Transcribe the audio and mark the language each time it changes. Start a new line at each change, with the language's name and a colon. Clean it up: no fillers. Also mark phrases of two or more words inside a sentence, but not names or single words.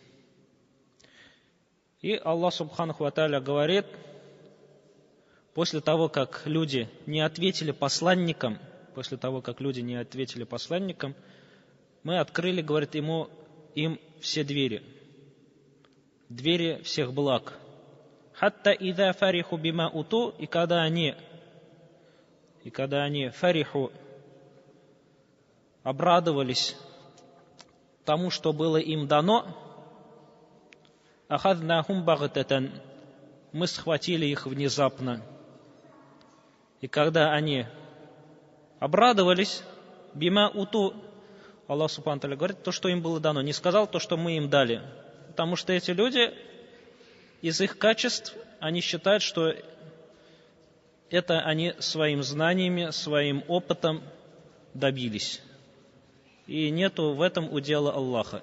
Russian: И Аллах
Arabic: سبحانه وتعالى
Russian: говорит, после того, как люди не ответили посланникам, мы открыли, говорит, им все двери всех благ.
Arabic: حتى إذا فرحوا بما أوتوا,
Russian: и когда они фариху обрадовались тому, что было им дано,
Arabic: أخذناهم بغتة,
Russian: мы схватили их внезапно. И когда они обрадовались
Arabic: بما أوتوا.
Russian: Аллах
Arabic: سبحانه وتعالى
Russian: говорит, то, что им было дано. Не сказал то, что мы им дали. Потому что эти люди, из их качеств, они считают, что это они своим знаниями, своим опытом добились. И нету в этом удела Аллаха.